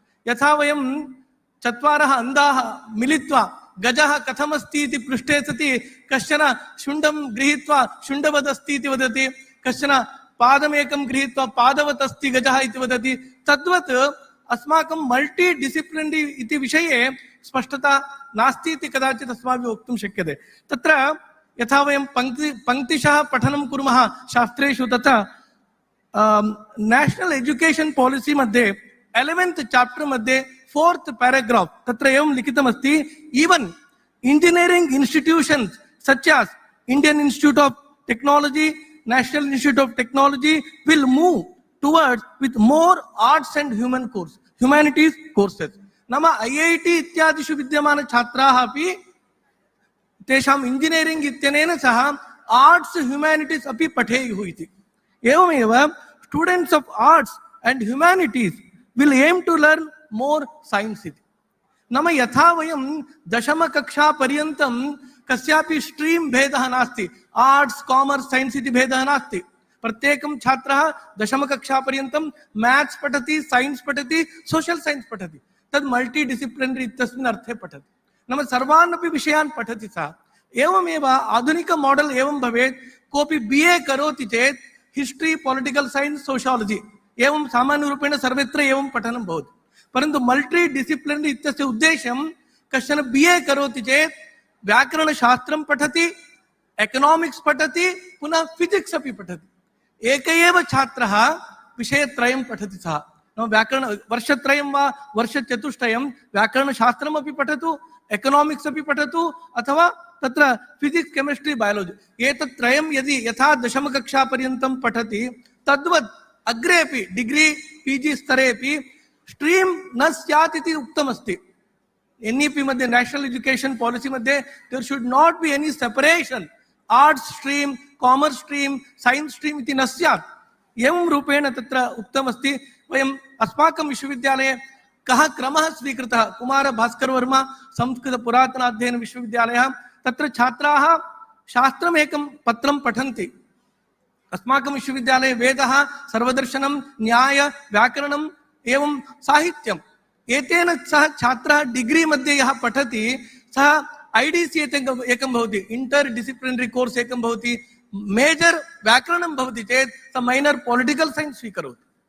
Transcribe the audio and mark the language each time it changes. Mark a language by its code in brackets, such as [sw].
[sa] यथा वयं चत्वारः अन्धाः मिलित्वा गजः कथमस्ति इति पृष्टे सति कश्चन शुण्डं गृहीत्वा शुण्डवदस्ति इति वदति, कश्चन पादमेकं गृहीत्वा पादवत् अस्ति गजः इति वदति। तद्वत् अस्माकं मल्टी डिसिप्लिनरी इति विषये स्पष्टता नास्ति इति कदाचित् अस्माभिः वक्तुं शक्यते। तत्र यथा वयं पङ्क्तिशः पठनं कुर्मः शास्त्रेषु तथा नेशनल एजुकेशन पॉलिसी मध्ये 11th चैप्टर मध्ये 4th पैराग्राफ तत्र एवं लिखितमस्ति [en] Even engineering institutions such as Indian Institute of Technology, National Institute of Technology will move towards with more arts and humanities courses. [sa] नाम IIT इत्यादिषु विद्यमान छात्राः अपि तेषाम् इंजीनियरिंग इत्यनेन सह आर्ट्स ह्यूमैनिटीज अपि पठेयुः इति। [en] एवमेव students of arts and humanities will aim to learn more science इति। [sa] नाम यथा वयं दशम कक्षा पर्यन्तं कस्यापि स्ट्रीम भेदः नास्ति, आर्ट्स कॉमर्स साइंस इति भेदः नास्ति। प्रत्येकं छात्रः दशम कक्षा पर्यन्तं मैथ्स पठति, साइंस पठति, सोशल साइंस पठति। तद् मल्टी डिसिप्लिनरी इत्यस्मिन् अर्थे पठति। नाम सर्वान् अपि विषयान् पठति सः। एवमेव आधुनिक मॉडल एवं भवेत्, कोऽपि BA करोति चेत् हिस्ट्री, पॉलिटिकल साइंस, सोशियोलॉजी एवं सामान्य रूपेण सर्वत्र एवं पठनं भवति। परन्तु मल्टी डिसिप्लिनरी इत्यस्य उद्देश्यं कश्चन BA करोति चेत् व्याकरणशास्त्रं पठति, इकोनॉमिक्स पठति, पुनः फिजिक्स अपि पठति। एक एव छात्रः विषयत्रयं पठति सः। नाम व्याकरण वर्षत्रयं वा वर्षचतुष्टयं व्याकरणशास्त्रमपि पठतु, इकोनॉमिक्स अपि पठतु, अथवा तत्र फिजिक्स, केमिस्ट्री, बायोलॉजी एतत् त्रयं यदि यथा दशमकक्षा पर्यन्तं पठति तद्वत् अग्रेपि डिग्री PG स्तरेपि स्ट्रीम न स्यात् इति उक्तमस्ति। [en] NEP मध्ये, national education policy मध्ये there should not be any separation [sa] arts stream, commerce stream, science stream इति न स्यात्। एवं रूपेण तत्र उक्तमस्ति। वयम् अस्माकं विश्वविद्यालये कः क्रमः स्वीकृतः, कुमार भास्कर वर्मा संस्कृत पुरातन अध्ययन विश्वविद्यालयः, तत्र छात्राः शास्त्रमेकं पत्रं पठन्ति। अस्माकं विश्वविद्यालये वेदः, सर्वदर्शनं, न्याय, व्याकरणम् एवं साहित्यम्, एतेन सह छात्रः डिग्री मध्ये यः पठति सः IDC एकं भवति, इंटर डिसिप्लिनरी कोर्स एकं भवति, मेजर व्याकरणं भवति चेत् सः माइनर पॉलिटिकल साइंस स्वीकरोति।